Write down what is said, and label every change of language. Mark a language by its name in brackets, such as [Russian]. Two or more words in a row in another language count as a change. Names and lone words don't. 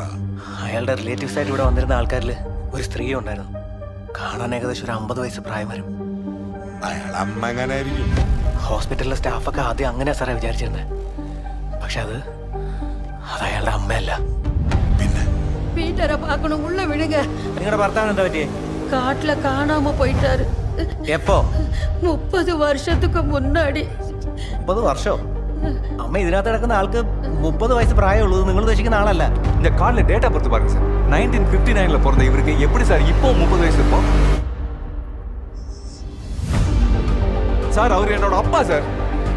[Malayalam] അയാളുടെ റിലേറ്റീവ്സ് ആയിട്ട് ഇവിടെ വന്നിരുന്ന ആൾക്കാരിൽ ഒരു സ്ത്രീ ഉണ്ടായിരുന്നു. കാണാൻ ഏകദേശം ഒരു 50 വയസ്സ് പ്രായം വരും. അയാൾ അമ്മ എങ്ങനെ ആയിരിക്കും? ഹോസ്പിറ്റലിലെ സ്റ്റാഫൊക്കെ ആദ്യം അങ്ങനെയാ സാറേ വിചാരിച്ചിരുന്നത്. പക്ഷെ അത് അയാളുടെ അമ്മയല്ല. പിന്നെ [Tamil] வீட்டரை பார்க்கணும், உள்ள விடுங்க. [Malayalam] നിങ്ങളുടെ ഭർത്താവിന് എന്താ പറ്റിയേ? [Tamil] காட்டுல காணாம போயிட்டாரு. [Malayalam] എപ്പോ? [Tamil] 30 வருஷத்துக்கு முன்னாடி. [Malayalam] 30 വർഷോ? അമ്മ ഇതിനകത്ത് കിടക്കുന്ന ആൾക്ക് 30 വയസ്സ് പ്രായമുള്ളൂ. നിങ്ങൾ ഉദ്ദേശിക്കുന്ന ആളല്ല. [Tamil] இந்த கார்டுல டேட்டா பொறுத்து பாருங்க சார். 1959ல பிறந்த இவருக்கு எப்படி சார் இப்போ 30 வயசு இருக்கும்? சார் அவர் என்னோட அப்பா சார்.